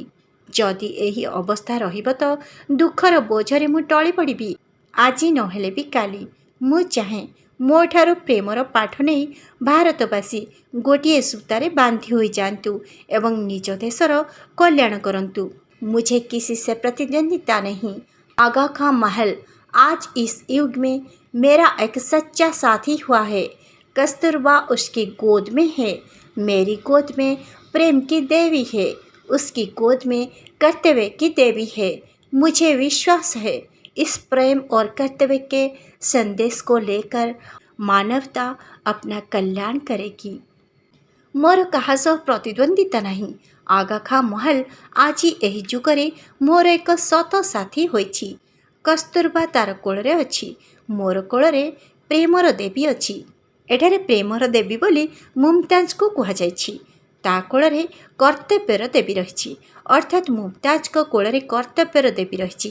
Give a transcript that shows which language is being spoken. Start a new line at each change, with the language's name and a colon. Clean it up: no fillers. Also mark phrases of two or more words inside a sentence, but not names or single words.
Odia: ଯଦି ଏହି ଅବସ୍ଥା ରହିବ ତ ଦୁଃଖର ବୋଝରେ ମୁଁ ଟଳି ପଡ଼ିବି। ଆଜି ନହେଲେ ବି କାଲି ମୁଁ ଚାହେଁ ମୋଠାରୁ ପ୍ରେମର ପାଠ ନେଇ ଭାରତବାସୀ ଗୋଟିଏ ସୂତାରେ ବାନ୍ଧି ହୋଇଯାଆନ୍ତୁ ଏବଂ ନିଜ ଦେଶର କଲ୍ୟାଣ କରନ୍ତୁ।
Hindi: मुझे किसी से प्रतिद्वंदिता नहीं। आगा खां महल आज इस युग में मेरा एक सच्चा साथी हुआ है। कस्तूरबा उसकी गोद में है, मेरी गोद में प्रेम की देवी है, उसकी गोद में कर्तव्य की देवी है। मुझे विश्वास है इस प्रेम और कर्तव्य के संदेश को लेकर मानवता अपना कल्याण करेगी।
Odia: ମୋର କାହା ସହ ପ୍ରତିଦ୍ୱନ୍ଦ୍ୱିତା ନାହିଁ। आगा खां महल आजी ଏହି ଯୁଗରେ ମୋର ଏକ ସତ ସାଥୀ ହୋଇଛି। କସ୍ତୁରବା ତାର କୋଳରେ ଅଛି, ମୋର କୋଳରେ ପ୍ରେମର ଦେବୀ ଅଛି। ଏଠାରେ ପ୍ରେମର ଦେବୀ ବୋଲି ମୁମତାଜକୁ କୁହାଯାଇଛି। ତା କୋଳରେ କର୍ତ୍ତବ୍ୟର ଦେବୀ ରହିଛି, ଅର୍ଥାତ୍ ମୁମତାଜଙ୍କ କୋଳରେ କର୍ତ୍ତବ୍ୟର ଦେବୀ ରହିଛି।